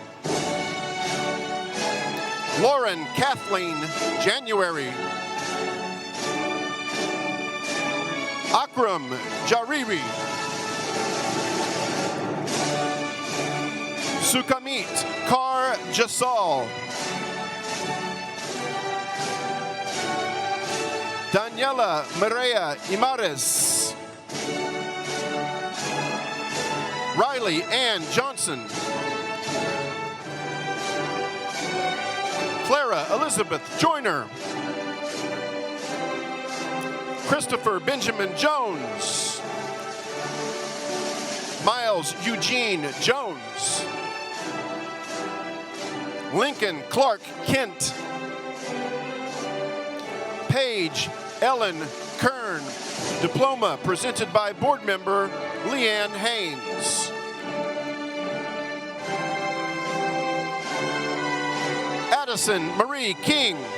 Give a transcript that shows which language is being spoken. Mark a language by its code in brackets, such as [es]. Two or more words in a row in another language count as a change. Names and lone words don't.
[en] Lauren Kathleen January. Akram Jariri. Sukamit Kar Jasal. Daniela Maria Imares. Riley Ann Johnson. Clara Elizabeth Joyner. Christopher Benjamin Jones. Miles Eugene Jones. Lincoln Clark Kent. Paige Ellen Kern. Diploma presented by board member Leanne Haynes. Addison Marie King.